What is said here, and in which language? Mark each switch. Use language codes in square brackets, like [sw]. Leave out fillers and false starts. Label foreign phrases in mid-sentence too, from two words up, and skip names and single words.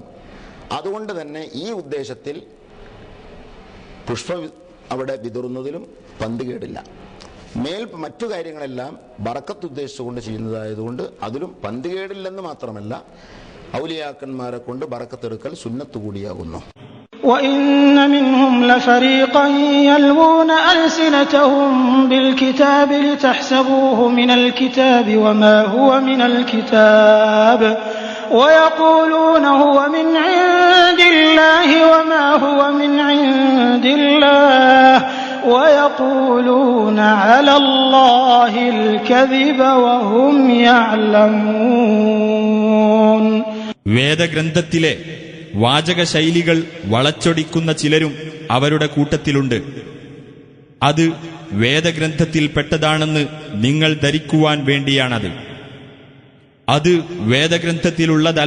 [ml] അതുകൊണ്ട് തന്നെ ഈ ഉദ്ദേശത്തിൽ പുഷ്പം അവിടെ വിതറുന്നതിലും പന്തികേടില്ല. മറ്റു കാര്യങ്ങളെല്ലാം ബറക്കത്ത് ഉദ്ദേശിച്ചുകൊണ്ട് ചെയ്യുന്നതായതുകൊണ്ട് അതിലും പന്തികേടില്ലെന്ന് മാത്രമല്ല, ഔലിയാക്കന്മാരെ കൊണ്ട് ബറക്കത്തെടുക്കൽ സുന്നത്ത് കൂടിയാകുന്നു. [ar] وَإِنَّ مِنْهُمْ لَفَرِيقًا يَلْوُونَ أَلْسِنَتَهُم بِالْكِتَابِ لِتَحْسَبُوهُ مِنَ الْكِتَابِ وَمَا هُوَ مِنَ الْكِتَابِ وَيَقُولُونَ هُوَ مِنْ عِندِ اللَّهِ وَمَا هُوَ مِنْ عِندِ اللَّهِ وَيَقُولُونَ عَلَى اللَّهِ الْكَذِبَ وَهُمْ يَعْلَمُونَ. [ml] വേദഗ്രന്ഥത്തിലെ വാചക ശൈലികൾ വളച്ചൊടിക്കുന്ന ചിലരും അവരുടെ കൂട്ടത്തിലുണ്ട്. അത് വേദഗ്രന്ഥത്തിൽപ്പെട്ടതാണെന്ന് നിങ്ങൾ ധരിക്കുവാൻ വേണ്ടിയാണത്. അത് വേദഗ്രന്ഥത്തിലുള്ളതല്ല.